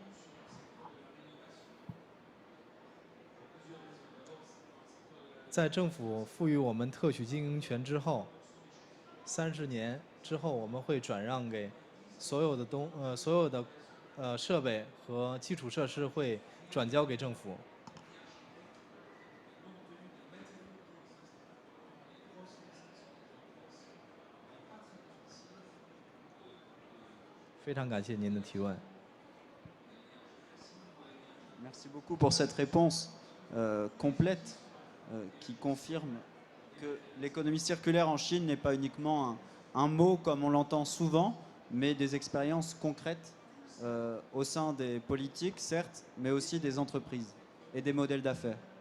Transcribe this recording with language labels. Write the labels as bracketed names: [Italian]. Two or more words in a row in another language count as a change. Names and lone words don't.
[Chinese] 在政府赋予我们特许经营权之后，30年之后，我们会转让给所有的设备和基础设施会转交给政府。非常感谢您的提问。 [French] Merci beaucoup pour cette réponse complète qui confirme que l'économie circulaire en Chine n'est pas uniquement un mot comme on l'entend souvent, mais des expériences concrètes au sein des politiques, certes, mais aussi des entreprises et des modèles d'affaires.